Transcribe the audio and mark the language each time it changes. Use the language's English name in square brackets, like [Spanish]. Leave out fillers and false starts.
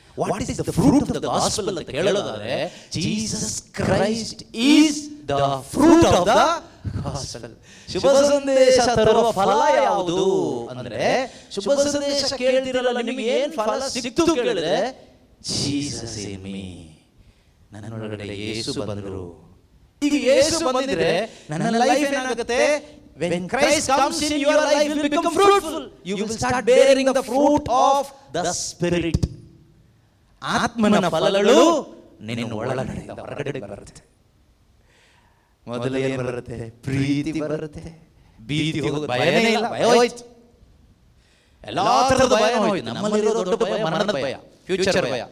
[English] what is the fruit of the gospel [Kannada] ಅಂತ ಕೇಳೋದಾದ್ರೆ, [English] Jesus Christ is the fruit of the gospel. [Kannada] ಶುಭ ಸಂದೇಶ ತರುವ ಫಲ ಯಾವುದು ಅಂದ್ರೆ, ಶುಭ ಸಂದೇಶ ಕೇಳ್ತಿರಲ್ಲ, ನಿಮಗೆ ಏನ್ ಫಲ ಸಿಕ್ತು ಕೇಳಿದ್ರೆ, [English] Jesus in me, [Kannada] ನನ್ನೊಳಗಡೆ ಯೇಸು ಬಂದರು. ಈಗ ಯೇಸು ಬಂದಿದ್ರೆ ನನ್ನ ಲೈಫ್ ಏನಾಗುತ್ತೆ? [English] When Christ comes in, your life will become fruitful. You will start bearing the fruit of the Spirit. [Kannada] ಆತ್ಮನ ಫಲಗಳು ನಿನ್ನ ಒಳಗಡೆ ಹೊರಗಡೆ ಬರುತ್ತೆ. ಮೊದಲು ಏನು ಬರುತ್ತೆ? ಪ್ರೀತಿ ಬರುತ್ತೆ, ಭೀತಿ ಹೋಗುತ್ತೆ, ಭಯನೇ ಇಲ್ಲ, ಭಯ ಹೋಯ್ತು. ಎಲ್ಲಾ ತರದ ಭಯ ಹೋಯ್ತು. ನಮ್ಮಲ್ಲಿರೋ ದೊಡ್ಡ ಭಯ ಮರಣದ ಭಯ, ಫ್ಯೂಚರ್ ಭಯ.